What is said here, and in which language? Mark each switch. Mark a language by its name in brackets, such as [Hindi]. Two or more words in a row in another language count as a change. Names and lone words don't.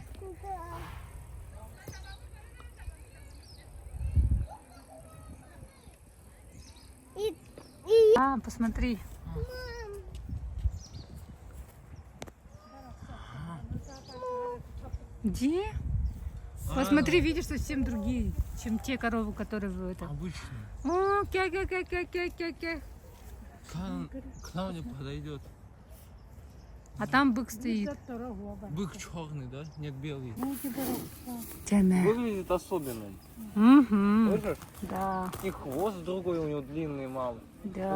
[Russian] Да. И А, посмотри. Где? Посмотри, видишь, совсем другие, чем те коровы, которые в этом. Обычный. О, кя-кя-кя-кя-кя-кя. К нам не подойдет. А там бык стоит. Бык черный, да? Нет, белый. Тяна. Выглядит особенным. Угу. Слышишь? Да, И хвост другой у него длинный, мам. да.